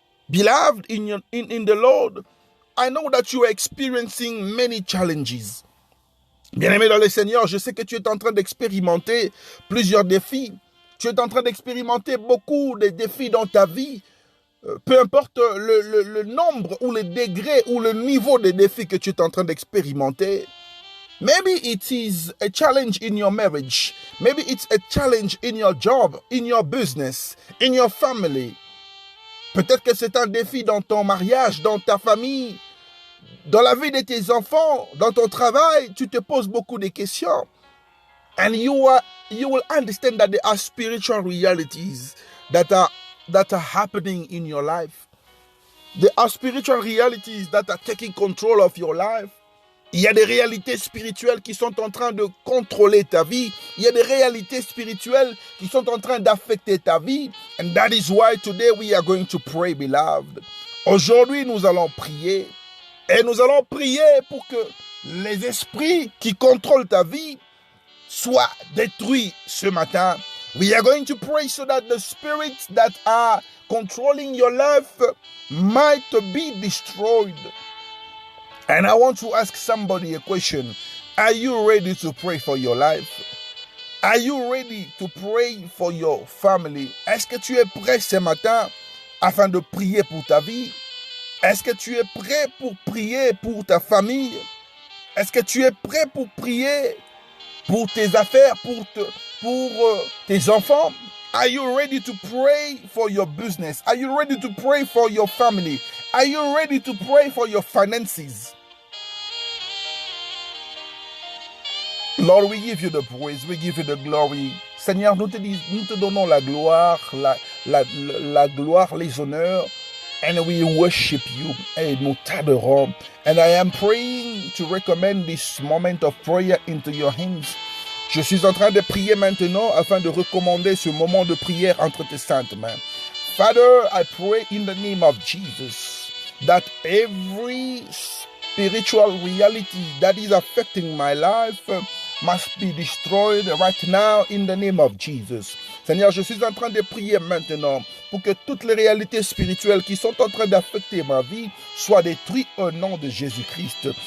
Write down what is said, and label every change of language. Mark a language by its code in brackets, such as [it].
[en] Beloved, in the Lord, I know that you are experiencing many challenges. [fr] Bien-aimé dans le Seigneur, je sais que tu es en train d'expérimenter plusieurs défis. Tu es en train d'expérimenter beaucoup de défis dans ta vie. Peu importe le nombre ou le degré ou le niveau de défis que tu es en train d'expérimenter. [en] Maybe it is a challenge in your marriage. Maybe it's a challenge in your job, in your business, in your family. [fr] Peut-être que c'est un défi dans ton mariage, dans ta famille, dans la vie de tes enfants, dans ton travail. Tu te poses beaucoup de questions. [en] And you will understand that there are spiritual realities that are happening in your life. There are spiritual realities that are taking control of your life. [fr] Il y a des réalités spirituelles qui sont en train de contrôler ta vie. Il y a des réalités spirituelles qui sont en train d'affecter ta vie. [en] And that is why today we are going to pray, beloved. [fr] Aujourd'hui, nous allons prier. Et nous allons prier pour que les esprits qui contrôlent ta vie soient détruits ce matin. [en] We are going to pray so that the spirits that are controlling your life might be destroyed. And I want to ask somebody a question. Are you ready to pray for your life? Are you ready to pray for your family? [fr] Est-ce que tu es prêt ce matin afin de prier pour ta vie? Est-ce que tu es prêt pour prier pour ta famille? Est-ce que tu es prêt pour prier pour tes affaires, pour tes enfants? [en] Are you ready to pray for your business? Are you ready to pray for your family? Are you ready to pray for your finances? Lord, we give you the praise, we give you the glory. [fr] Seigneur, nous te donnons la gloire, la gloire, les honneurs, [en] and we worship you, [fr] et nous t'adorons. [en] And I am praying to recommend this moment of prayer into your hands. [fr] Je suis en train de prier maintenant afin de recommander ce moment de prière entre tes saintes mains. [en] Father, I pray in the name of Jesus that every spiritual reality that is affecting my life must be destroyed right now in the name of Jesus. [fr] Seigneur, je suis en train de prier maintenant pour que toutes les réalités spirituelles qui sont en train d'affecter ma vie soient détruites au nom de Jésus-Christ.